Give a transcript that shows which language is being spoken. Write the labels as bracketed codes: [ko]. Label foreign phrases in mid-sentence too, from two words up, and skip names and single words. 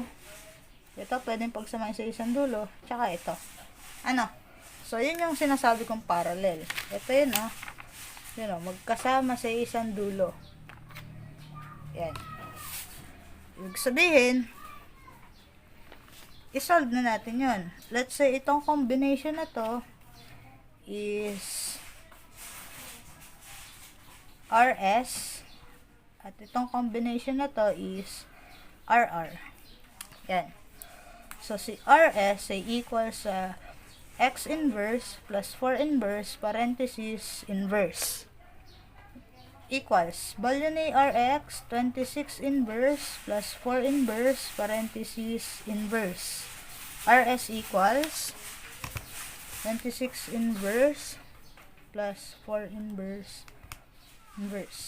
[tl] Ito, pwedeng pagsamahin sa isang dulo. Tsaka ito. Ano? So, yun yung sinasabi kong parallel. Ito yun, Yun, magkasama sa isang dulo. Yan. Ibig sabihin, i-solve na natin yun. [en] Let's say, [tl] itong combination na to is RS at itong combination na to is RR. [en] Yan. So, [tl] si RS ay [en] equal sa X inverse plus 4 inverse parenthesis inverse equals value ni RX 26 inverse plus 4 inverse parenthesis inverse. RS equals 26 inverse plus 4 inverse inverse.